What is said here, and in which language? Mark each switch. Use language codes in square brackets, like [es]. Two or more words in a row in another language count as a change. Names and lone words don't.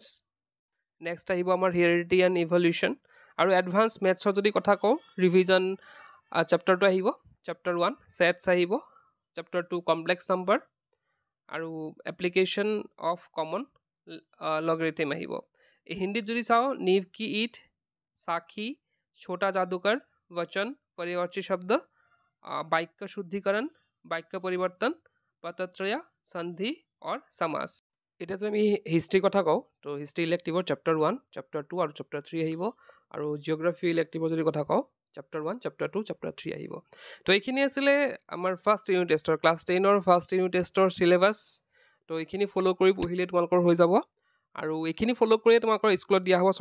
[as] নেক্সট আহিব আমাৰ [en] heredity and evolution. [as] আৰু এডভান্স মেথছৰ যদি কথা কওঁ ৰিভিজন চেপ্টাৰটো আহিব, [en] chapter 1 sets [as] আহিব, [en] chapter 2 complex number, [as] আৰু [en] application of common logarithm [as] আহিব। হিন্দীত যদি চাওঁ [hi] नीव की ईद, [as] সাক্ষী, [hi] छोटा जादूगर, वचन, परिवर्ती शब्द, वाक्य शुद्धिकरण, वाक्य परिवर्तन, पतत्रय, सन्धि और समास। [as] এতিয়া যদি আমি হিষ্ট্ৰীৰ কথা কওঁ তো হিষ্ট্ৰী ইলেক্টিভৰ [en] chapter 1, chapter 2 [as] আৰু চেপ্টাৰ 3 আহিব। আৰু জিঅ'গ্ৰাফী ইলেক্টিভৰ যদি কথা কওঁ [en] chapter 1, chapter 2, chapter 3 [as] আহিব। তো এইখিনি আছিলে আমাৰ [en] first unit [as] টেষ্টৰ ক্লাছ 10ৰ [en] first unit [as] টেষ্টৰ চিলেবাছ। তো এইখিনি ফ'ল' কৰি পঢ়িলে তোমালোকৰ হৈ যাব। আৰু এইখিনি ফ'ল' কৰিয়ে তোমালোকৰ স্কুলত দিয়া হ'ব।